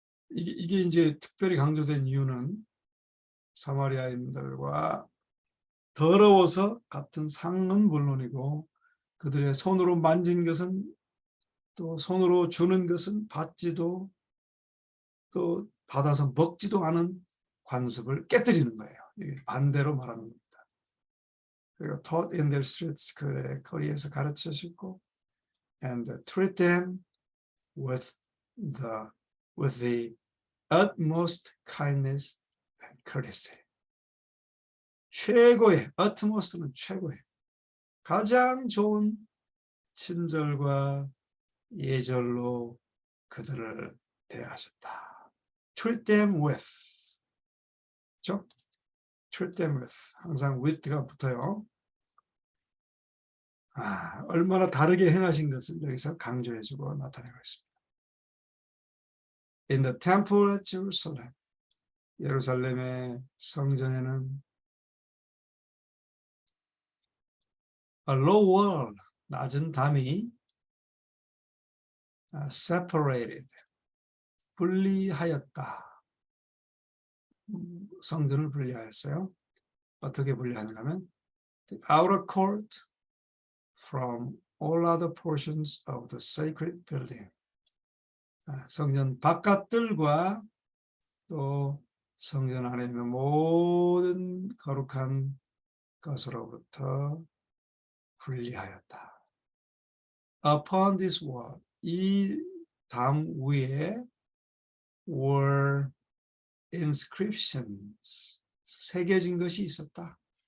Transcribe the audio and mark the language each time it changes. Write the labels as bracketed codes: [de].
[ko] 이게 이제 특별히 강조된 이유는 사마리아인들과 더러워서 같은 상은 물론이고 그들의 손으로 만진 것은 또 손으로 주는 것은 받지도 또 받아서 먹지도 않은 관습을 깨뜨리는 거예요. 반대로 말하는 겁니다. 그리고 [en] taught in their streets, [ko] 그의 거리에서 가르치시고 [en] and treat them with the utmost kindness and courtesy. [ko] 최고의, utmost는 최고의, 가장 좋은 친절과 예절로 그들을 대하셨다. [en] treat them with, [ko] 그렇죠? [en] treat them with, [ko] 항상 with가 붙어요. 얼마나 다르게 행하신 것을 여기서 강조해주고 나타내고 있습니다. [en] In the temple at Jerusalem, [ko] 예루살렘의 성전에는 [en] a low wall, [ko] 낮은 담이 [en] separated, [ko] 분리하였다. 성전을 분리하였어요. 어떻게 분리하는가 하면 [en] the outer court from all other portions of the sacred building. [ko] 성전 바깥들과 또 성전 안에 있는 모든 거룩한 것으로부터 분리하였다. [en] Upon this wall, [ko] 이 담 위에 [en] were inscriptions, [ko] 새겨진 것이 있었다.